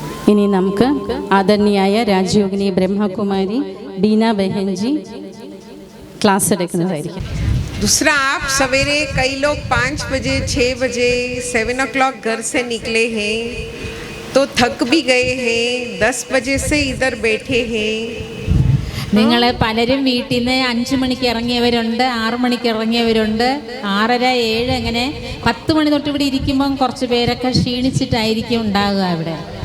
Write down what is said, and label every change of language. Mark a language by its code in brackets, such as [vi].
[ml] ഇനി നമുക്ക് ആദരണീയായ രാജയോഗിനി ബ്രഹ്മകുമാരി ബീന ബെഹൻജി ക്ലാസ് എടുക്കുന്നതായിരിക്കും. [hi] दूसरा, आप सवेरे कई लोग 5 बजे 6 बजे 7 o'clock घर से निकले हैं तो थक भी गए हैं, 10 बजे से इधर बैठे हैं. [ml] നിങ്ങൾ പലരും വീട്ടിൽ നിന്ന് 5 മണിക്ക് ഇറങ്ങിയവരുണ്ട്, 6 മണിക്ക് ഇറങ്ങിയവരുണ്ട്, 6:30 7 അങ്ങനെ 10 മണി തൊട്ട് ഇവിടെ ഇരിക്കുമ്പം കുറച്ച് പേരൊക്കെ ക്ഷീണിച്ചിട്ടായിരിക്കും ഉണ്ടാകുക ഇവിടെ.